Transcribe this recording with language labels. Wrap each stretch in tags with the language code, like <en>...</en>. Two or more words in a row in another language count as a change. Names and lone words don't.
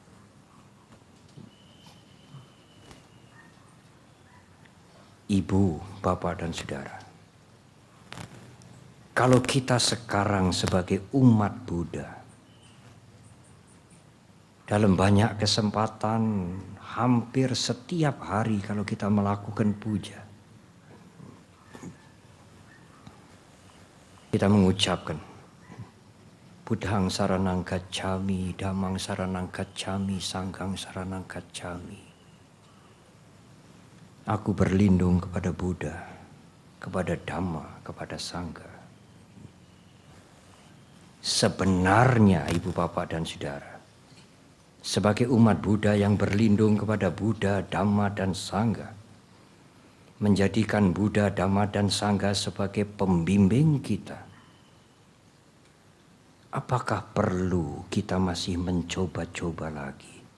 <id>Ibu, bapak, dan saudara, kalau kita sekarang sebagai umat Buddha, dalam banyak kesempatan, hampir setiap hari kalau kita melakukan puja, kita mengucapkan</id> <pi>Buddhang saranang gacchami, Dhammang saranang gacchami, Sanghang saranang gacchami.</pi> <id>Aku berlindung kepada Buddha, kepada Dhamma, kepada Sangha. Sebenarnya ibu bapak dan saudara, sebagai umat Buddha yang berlindung kepada Buddha, Dhamma, dan Sangha, menjadikan Buddha, Dhamma, dan Sangha sebagai pembimbing kita, apakah perlu kita masih mencoba-coba lagi?</id>